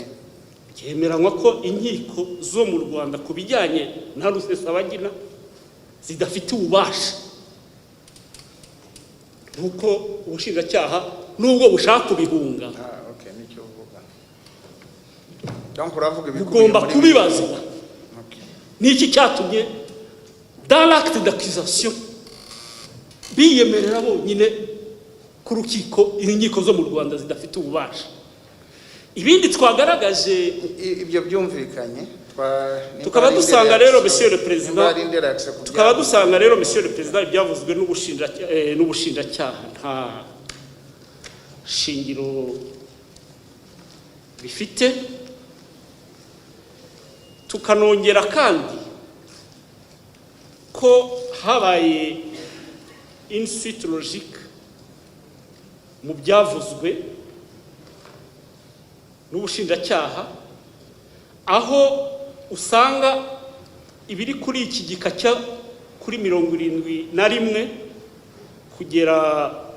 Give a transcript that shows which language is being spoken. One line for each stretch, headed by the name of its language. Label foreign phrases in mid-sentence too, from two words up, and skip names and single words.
Kinyarwanda: Cyemeranywa ko inkiko zo mu Rwanda ku bijyanye na Rusesabagina zidafite ububasha, nuko ubushinjacyaha nubwo bushaka kubihunga okay, nicyo uvuga. Donc uravuga bigomba kubibazwa. Niki cyatumye
French: dans l'acte d'accusation
Kinyarwanda: biyemerera bonyine ku rukiko inkiko zo mu Rwanda zidafite ububasha. Ibindi twagaragaje ibyo byumvikanye, tukaba dusanga rero
French: Monsieur le Président,
Kinyarwanda: tukaba dusanga rero
French: Monsieur le Président
Kinyarwanda: ibyavuzwe n'ubushinjacyaha nta shingiro bifite. Tukanongera kandi ko habaye
French: une suite logique
Kinyarwanda: mu byavuzwe n'ubushinjacyaha, aho usanga ibiri kuri iki gika cya kuri 71 kugera